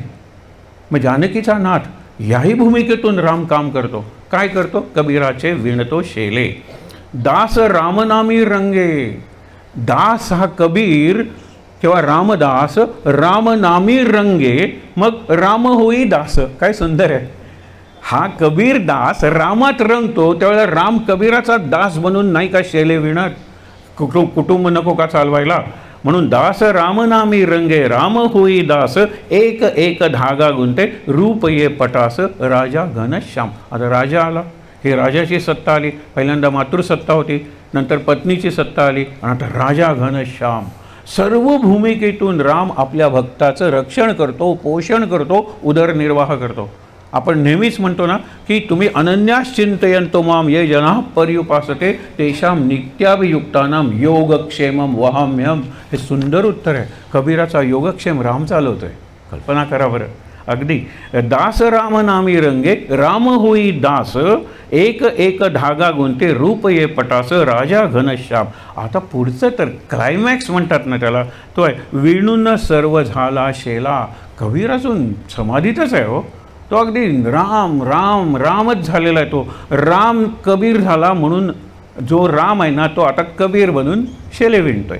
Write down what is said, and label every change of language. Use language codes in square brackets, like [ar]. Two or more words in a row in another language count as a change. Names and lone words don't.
[mr] मग जानकीचा नाथ याही भूमिकेतून राम काम करतो. काय करतो, कबीराचे विणतो शेले. दास रामनामी रंगे. दास हा कबीर किंवा रामदास रामनामी रंगे, मग राम होई दास. काय सुंदर आहे. हा कबीर दास रामात रंगतो, त्यावेळेला राम कबीराचा दास बनून नाही का शेले विणत. कुटुंब नको का चालवायला. म्हणून दास रामनामी रंगे, राम होई दास, एक एक धागा गुंते, रूप ये पटास, राजा घनश्याम. आता राजा आला, ही राजाची सत्ता आली. पहिल्यांदा मातृसत्ता होती, नंतर पत्नीची सत्ता आली, आणि आता राजा घनश्याम. सर्व भूमिकेतून राम आपल्या भक्ताचं रक्षण करतो, पोषण करतो, उदरनिर्वाह करतो. आपण नेहमीच म्हणतो ना की तुम्ही [sa] अनन्यास चिंतयन्तो माम ये जनाः पर्युपासते तेषां नित्याभियुक्तानां योगक्षेमं वहाम्यहम्. [mr] हे सुंदर उत्तर आहे. कबीराचा योगक्षेम राम चालवतोय. कल्पना करा बरं. अगदी दास रामनामी रंगे, राम होई दास, एक एक धागा गुंते, रूप ये पटास, राजा घनश्याम. आता पुढचं तर क्लायमॅक्स म्हणतात ना त्याला, तो आहे विणून सर्व झाला शेला. कबीर अजून समाधीतच आहे हो. तो अगदी राम राम रामच झालेला आहे. तो राम कबीर झाला, म्हणून जो राम आहे ना तो आता कबीर बनून शेले विणतोय.